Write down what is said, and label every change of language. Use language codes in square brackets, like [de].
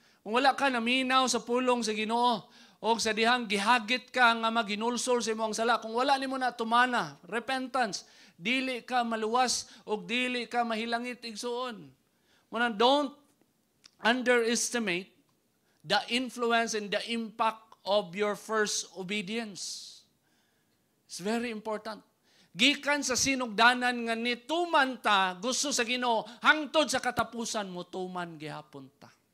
[ceb] Kung wala ka naminaw sa pulong sa Ginoo o sa dihang gihagit ka nga maginulsol sa imong sala, kung wala nimo na tumana, repentance, dili ka maluwas o dili ka mahilangit igsoon. [en] Muna, don't underestimate the influence and the impact of your first obedience. It's very important. [ceb] Gikan sa sinugdanan nga ni tuman ta, gusto sa Ginoo, hangtod sa katapusan mo, tuman gihapon ta.